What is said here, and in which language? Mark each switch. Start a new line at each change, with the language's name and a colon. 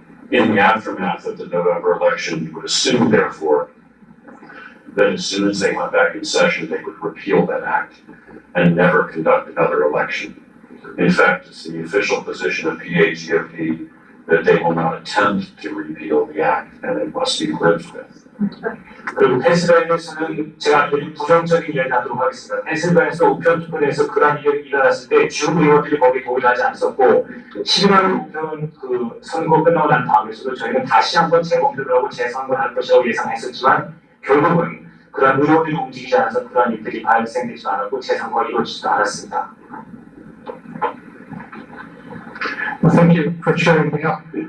English: In the aftermath of the November election, you would assume, therefore, that as soon as they went back in session, they would repeal that act and never conduct another election. In fact, it's the official position of PAGOP that they will not attempt to repeal the act and it must be lived with.
Korean: 그리고 펜실베니아에서는 제가 아주 부정적인 이야기를 하도록 하겠습니다. 펜실베니아에서 우편 투표에서 그러한 일이 일어났을 때 주 의원들이 거기에 동의하지 않았었고 11월 우편 선거 끝나고 난 다음에서도 저희는 다시 한번 재검토를 하고 재선거를 할 것이라고 예상했었지만 결국은 그러한 의원들이 움직이지 않아서 그러한 일들이 발생되지 않았고 재선거가 이루어지지도 않았습니다.
English: Well, thank you for cheering me up.